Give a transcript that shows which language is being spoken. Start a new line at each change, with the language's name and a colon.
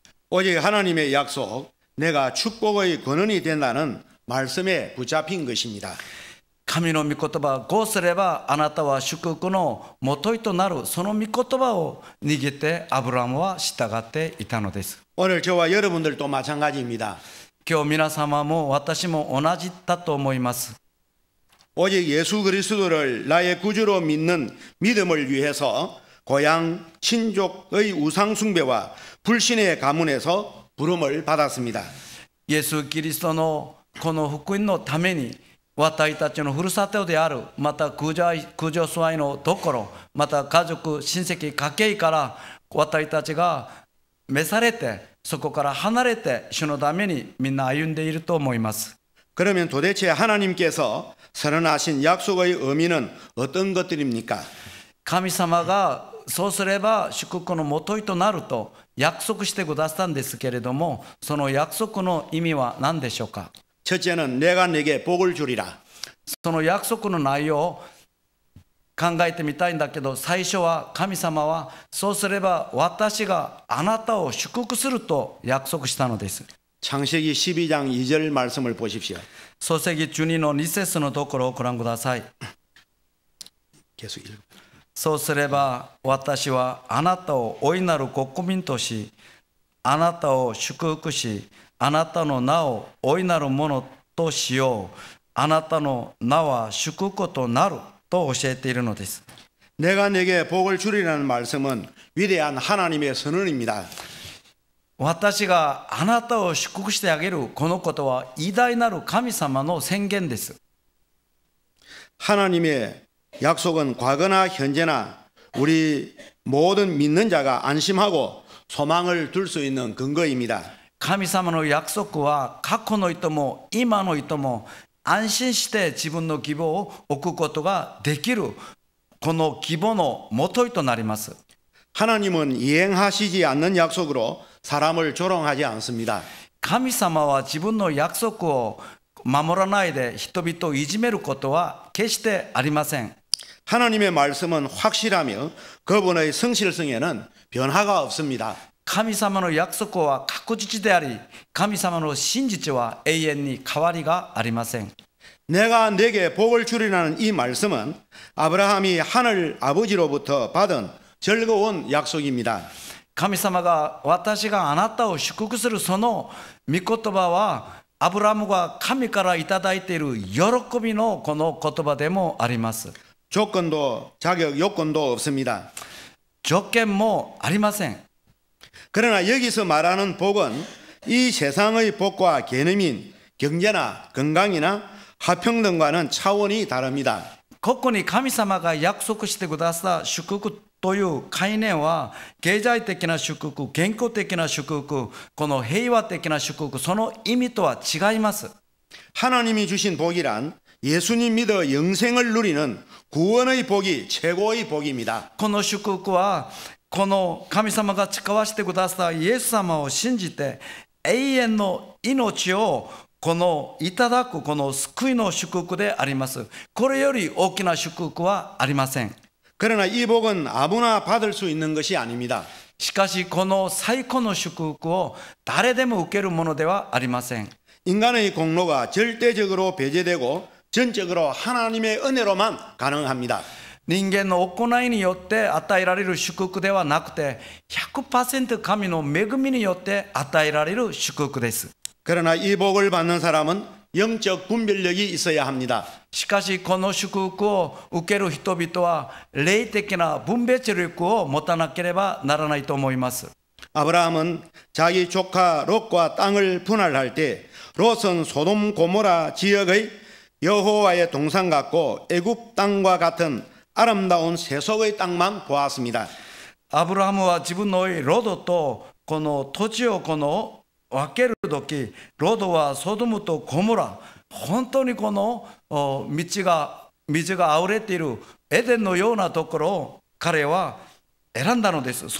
Korean: 오직 하나님의 약속, 내가 축복의 근원이 된다는 말씀에 붙잡힌 것입니다.
Japanese: 神の御言葉、こうすればあなたは祝福のもといとなる、その御言葉を握ってアブラハムは従っていたのです。
Korean: 오늘 저와 여러분들도 마찬가지입니다.
Japanese: 今日皆様も私も同じだと思います。
Korean: 오직 예수 그리스도를 나의 구주로 믿는 믿음을 위해서 고향 친족의 우상 숭배와 불신의 가문에서 부름을 받았습니다.
Japanese: イエス・キリストのこの福音のために、私たちのふるさとである、また空上疎愛のところ、また家族、親戚、家系から私たちが召されて、そこから離れて主のためにみんな歩んでいると思います。
Korean: 그러면 도대체 하나님께서 선언하신 약속의 의미는 어떤 것들입니까?
Japanese: 神様がそうすれば祝福のもといとなると約束してくださったんですけれども、その約束の意味は何でしょうか？
Korean: 첫째는 내가 네게 복을 주리라.
Japanese: その約束の内容、考えてみたいんだけど、最初は神様はそうすれば私があなたを祝福すると約束したのです。
Korean: 창세기 12장 2절 말씀을 보십시오.
Japanese: 創世記12の2節のところをご覧ください。
Korean: 계속 읽어.
Japanese: そうすれば私はあなたを大いなる国民とし、あなたを祝福し、あなたの名を大いなるものとしよう。あなたの名は祝福となると教えているのです。
Korean: 내가 내게 복을 주리라는 말씀은 위대한 하나님의 선언입니다.
Japanese: 私があなたを祝福してあげるこのことは偉大なる神様の宣言です。
Korean: 하나님의 약속은 과거나 현재나 우리 모든 믿는 자가 안심하고 소망을 둘 수 있는 근거입니다.
Japanese: 神様の約束は過去の人も今の人も安心して自分の希望を置くことができる、この希望のもといとなります。
Korean: 하나님은 이행하시지 않는 약속으로 사람을 조롱하지 않습니다.
Japanese: 神様は自分の約束を守らないで人々をいじめることは決してありません。
Korean: 하나님의 말씀은 확실하며 그분의 성실성에는 변화가 없습니다.
Japanese: 神様の約束は確実であり、神様の真実は永遠に変わりがありません。
Korean: 내가 내게 복을 주리라는 이 말씀은 아브라함이 하늘 아버지로부터 받은 즐거운 약속입니다.
Japanese: 神様が私があなたを祝福するその御言葉はアブラハムが神からいただいている喜びのこの言葉でもあります。
Korean: 조건도 자격 요건도 없습니다.
Japanese: 条件もありません。
Korean: 그러나 여기서 말하는 복은 이 세상의 복과 개념인 경제나 건강이나 화평등과는 차원이 다릅니다.
Japanese: ここに神様が約束してくださった祝福という概念は経済的な祝福、健康的な祝福、この平和的な祝福、その意味とは違います。
Korean: 하나님이 주신 복이란 예수님 믿어 영생을 누리는 구원의 복이 최고의 복입니다.
Japanese: この祝福はこの神様が誓わせてくださったイエス様を信じて永遠の命をこのいただくこの救いの祝福であります。これより大きな祝福はありません。
Korean: 그러나 이 복은 아무나 받을 수 있는 것이 아닙니다.
Japanese: しかしこの最高の祝福を誰でも受けるものではありません。
Korean: 인간의 공로가 절대적으로 배제되고 전적으로 하나님의 은혜로만 가능합니다.
Japanese: 人間の行いによって与えられる祝福ではなくて 100% 神の恵みによって与えられる祝福です。
Korean: 그러나 이 복을 받는 사람은 영적 분별력이 있어야 합니다.
Japanese: しかしこの祝福を受ける人々は霊的な分別力を持たなければならないと思います。
Korean: 아브라함은 자기 조카 롯과 땅을 분할할 때 롯은 소돔 고모라 지역의 여호와의 동산 같고 애굽 땅과 같은 아름다운 세속의 땅만 보았습니다.
Japanese: アブラハムは自分のロドとこの土地をこの分けるとき、ロドはソドムとゴモラ、本当にこの水があふれているエデンのようなところを彼は選んだのです。